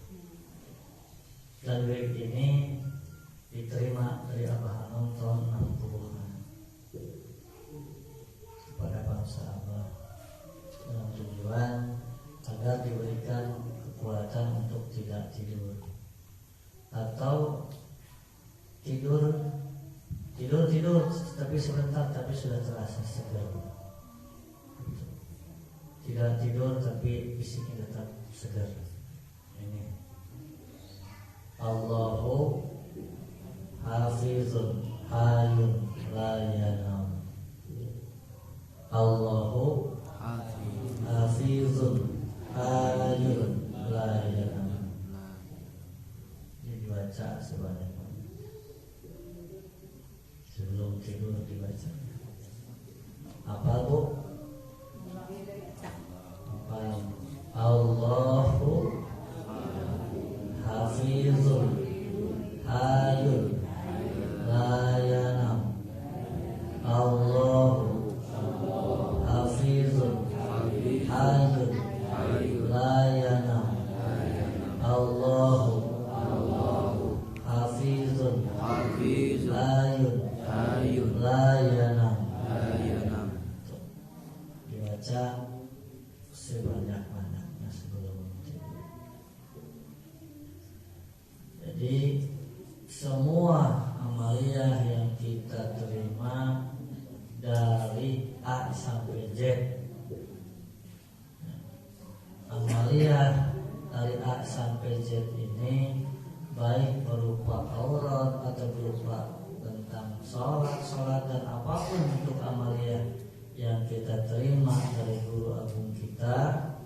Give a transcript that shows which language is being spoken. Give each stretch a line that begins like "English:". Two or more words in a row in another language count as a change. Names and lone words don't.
Indonesian: Dan wirid ini diterima dari Abah Hanum tahun 60-an kepada bangsa Abah dengan tujuan agar diberikan kekuatan untuk tidak tidur atau tidur tapi sebentar tapi sudah terasa segar. Tidak tidur tapi fisiknya tetap segar.
Arabic: Ini الله حافظ حي لا ينام. الله حافظ حي لا ينام.
Indonesian: Dibaca sebanyak sebelum tidur dibaca. Apa Bu?
Arabic: الله حافظ حي لا ينام. الله حافظ حي لا ينام. الله حافظ حي لا ينام.
Indonesian: Dibaca sebanyak-banyaknya sebelum tidur. Jadi semua amaliyah yang kita terima dari A sampai Z, amaliyah dari A sampai Z ini baik berupa aurat atau berupa tentang sholat dan apapun untuk amaliyah yang kita terima dari guru agung kita,